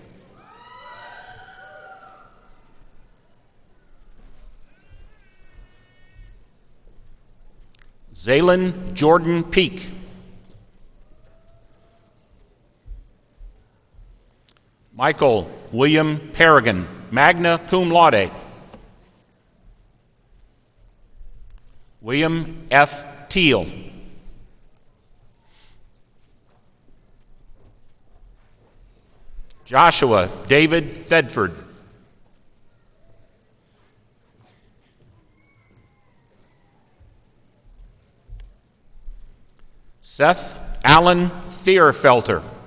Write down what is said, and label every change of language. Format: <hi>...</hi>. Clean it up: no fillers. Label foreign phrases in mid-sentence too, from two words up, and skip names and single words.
<en>Zaylen Jordan Peak. Michael William Paragon,</en> <la>magna cum laude.</la> <en>William F. Teal. Joshua David Thedford. Seth Allen Thierfelter.</en>